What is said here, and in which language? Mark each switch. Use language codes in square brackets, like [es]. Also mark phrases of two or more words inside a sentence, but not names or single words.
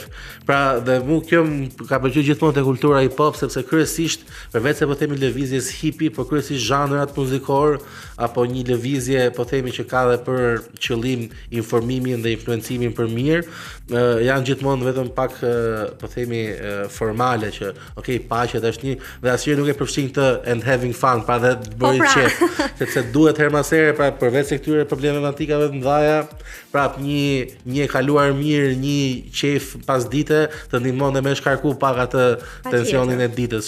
[sq] Pra dhe mu kjo ka pëlqyer gjithmonë te kultura hip-hop sepse kryesisht përveç se po themi lëvizjes hipi, por kryesisht zhanrat muzikor apo një lëvizje po themi që ka edhe për qëllim informimin dhe influencimin për mirë, janë gjithmonë vetëm pak po themi formale që okay, paqe, dashni dhe asnjëherë nuk e përfshin këtë [en] and having fun, [sq] pra dhe të bëri qef, sepse duhet her mas here, pra përveç se këtyre problematikave të mëdha, prap një e kaluar mirë, një qef pas dite të ndihmon dhe me shkarku pak atë tensionin e ditës.